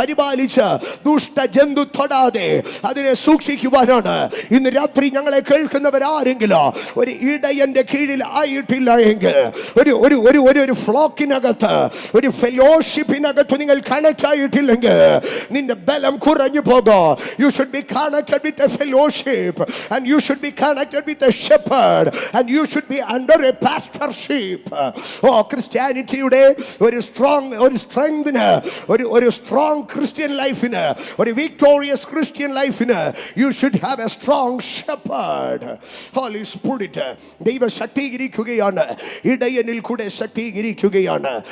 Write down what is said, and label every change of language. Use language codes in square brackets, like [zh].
[ml] പരിപാലിച്ച് ദുഷ്ടജന്തു തൊടാതെ അതിനെ സൂക്ഷിക്കുവാനാണ് ഇന്ന് രാത്രി ഞങ്ങളെ കേൾക്കുന്നവരാരെങ്കിലും ഒരു ഇടയന്റെ കീഴിൽ ആയിട്ടില്ല എങ്കിൽ, ഒരു ഫ്ലോക്കിനകത്ത്, ഒരു ഫെലോഷിപ്പിനകത്ത് നിങ്ങൾ കണക്ട് ആയിട്ടില്ലെങ്കിൽ നിന്റെ ബലം കുറഞ്ഞു പോകും. [en] You should be connected with a fellowship, and you should be connected with a shepherd, and you should be under a pastorship. [ml] ക്രിസ്ത്യാനിറ്റിയുടെ ഒരു സ്ട്രെങ്തിന്, ഒരു സ്ട്രോങ് ക്രിസ്ത്യൻ ലൈഫിന്, ഒരു വിക്ടോറിയസ് ക്രിസ്ത്യൻ ലൈഫിന് [en] you should have a strong shepherd. [ml] Holy Spirit ദൈവ ശക്തീകരിക്കുകയാണ്, ഇടയനിൽ കൂടെ ശക്തീകരിക്കുകയാണ്.